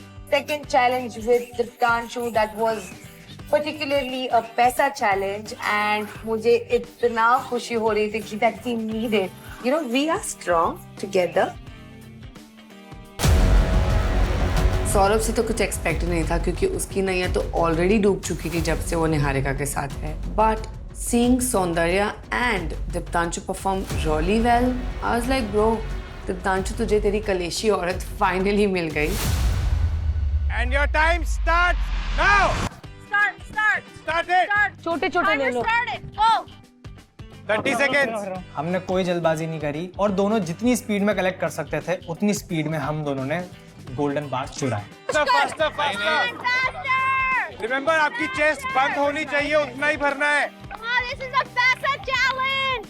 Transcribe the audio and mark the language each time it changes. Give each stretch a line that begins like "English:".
English: Second challenge with Diptanshu, that was particularly a पैसा challenge, and
Hindi: मुझे इतना खुशी हो रही थी कि
English: that we needed. You know, we are strong together.
Hindi: Saurabh से तो कुछ एक्सपेक्ट नहीं था क्योंकि उसकी नैया तो ऑलरेडी डूब चुकी थी जब से वो निहारिका के साथ है।
English: but seeing Soundarya and Diptanshu perform really well, I was like bro, Diptanshu
Hindi: तुझे तेरी कलेशी औरत फाइनली मिल गई।
English: And your time starts now. Start it.
Hindi: छोटे ले लो।
English: 30 seconds.
Hindi: हमने कोई जल्दबाजी नहीं करी और दोनों जितनी स्पीड में कलेक्ट कर सकते थे उतनी स्पीड में हम दोनों ने गोल्डन बार चुराए।
English: Faster.
Hindi: Remember, आपकी चेस्ट बंद होनी चाहिए, उतना ही भरना है।
English: Come on, this is a Pesa challenge.